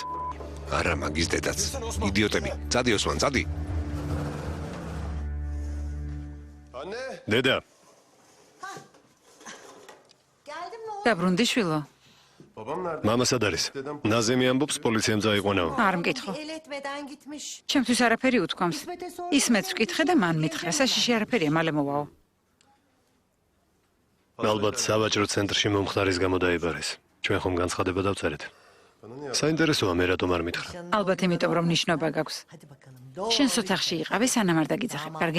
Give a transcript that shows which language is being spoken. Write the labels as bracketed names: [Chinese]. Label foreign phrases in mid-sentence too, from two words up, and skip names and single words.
[Georgian] არა, მაგის დედაც. იდიოტები. წადი ოსმან, წადი. დედა, დაბრუნდი შვილო. მამა სად არის? ნაზემი ამბობს პოლიციამ წაიყვანაო. არ მკითხო. [Turkish] Eletmeden gitmiş. [Georgian] ჩემთვის არაფერი უთქვამს. ისმეთს ვკითხე და მან მითხრა, საშიში არაფერია, მალე მოვაო. ალბათ სავაჭრო ცენტრში მომხდარის გამო დაიბარეს. ჩვენ ხომ განცხადება დავწერეთ. საინტერესოა მე რატომ არ მითხრა. ალბათ იმიტომ რომ ნიშნობა გაქვს. [Turkish] Hadi bakalım. [Georgian] შენ სოთახში იყავი, სანამ არ დაგიძახებ, კარგი?